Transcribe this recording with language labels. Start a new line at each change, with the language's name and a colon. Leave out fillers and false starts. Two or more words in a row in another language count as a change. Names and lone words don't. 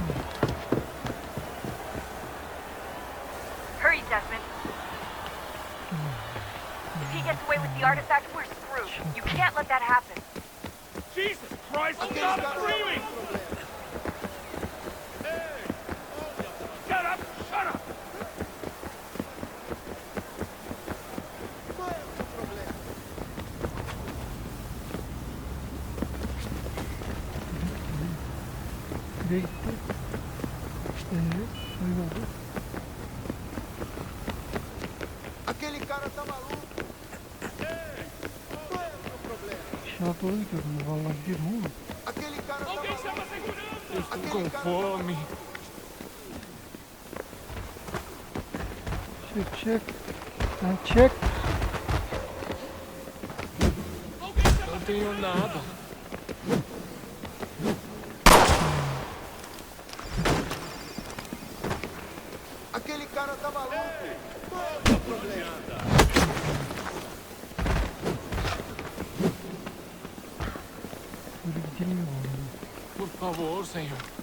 English: Hurry, Desmond. If he gets away with the artifact, we're screwed. You can't let that happen. Jesus Christ, stop screaming! Shut up! Shut up!
Turkish: Nereye gitti? Kayboldu.
Portuguese: Aquele cara tá maluco.
Turkish: Aşağı doğru gidiyorum. Vallahi gidiyorum ama.
Portuguese: Aquele cara tá Alguém chama a maluco. segurança! Estou com fome.
Turkish: Çek. Sen çek.
Portuguese: Não tenho nada. Aquele cara tá maluco.
Turkish: Böyle gidilmiyor bu arada.
Portuguese: Por favor, senhor.